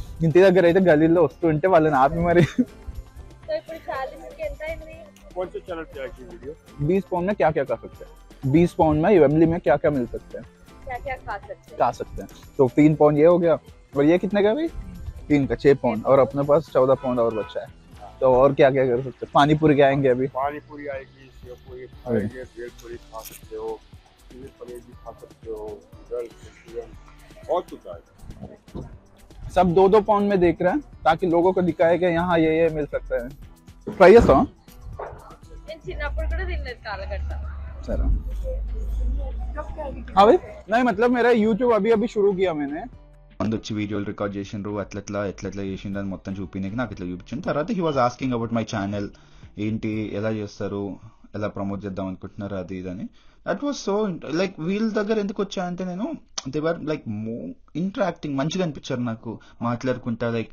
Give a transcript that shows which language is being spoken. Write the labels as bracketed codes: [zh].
[te] ఇంటి దగ్గర అయితే గలీల్లో వస్తుంటే వాళ్ళని ఆపి మరి तो ఇప్పుడు ఛాలెంజ్ ఎంత అయింది? [hi] कौन से चैनल पे आएगी वीडियो? 20 पाउंड में क्या क्या खा सकते हैं, 20 पाउंड में वेम्बली में क्या क्या मिल सकते हैं, क्या क्या खा सकते हैं? तो 3 पाउंड ये हो गया और ये कितने का भाई 3 का 6 पाउंड और अपने पास 14 पाउंड और बचा है. तो और क्या क्या कर सकते हैं, पानी पूरी आएंगे अभी. पानी पूरी आएगी, सेव पूरी खाएंगे, भेल पूरी खा सकते हो, चिली पनीर भी खा सकते हो, नूडल्स, मंचूरियन, बहुत कुछ आएगा. सब 2-2 पाउंड में देख रहे हैं ताकि लोगों को दिखाए कि यहाँ ये मिल सकता है. [te] ट्राई చేస్తావా? నేను చిన్నప్పుడు కూడా తిన్నది కాలగట్ట. [hi] चलो हाँ भाई. नहीं मतलब मेरा यूट्यूब अभी शुरू किया मैंने. [te] మంది వచ్చి వీడియోలు రికార్డ్ చేసిండ్రు, ఎట్లా చేసిండ్రు అని మొత్తం చూపించడానికి నాకు ఇట్లా చూపించింది. తర్వాత [en] he was asking about my channel, [te] ఏంటి ఎలా చేస్తారు, ఎలా ప్రమోట్ చేద్దాం అనుకుంటున్నారు అది ఇదని. [en] that was so like [te] వీళ్ళ దగ్గర ఎందుకు వచ్చా అంటే నేను [en] they were like interacting, [te] మంచిగా అనిపించారు నాకు మాట్లాడుకుంటా.